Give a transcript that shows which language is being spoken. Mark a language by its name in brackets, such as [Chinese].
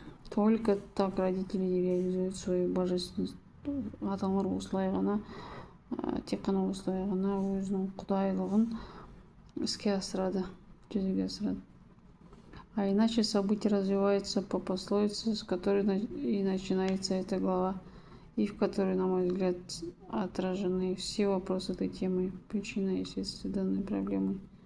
[Russian] Только так родители реализуют свою божественность. [Kazakh] Адамдар осылай ғана, тек қана осылай ғана өзінің құдайлығын іске асырады, жүзеге асырады. [Russian] А иначе события развиваются по пословице, с которой и начинается эта глава, и в которой, на мой взгляд, отражены все вопросы этой темы, причина и следствие данной проблемы.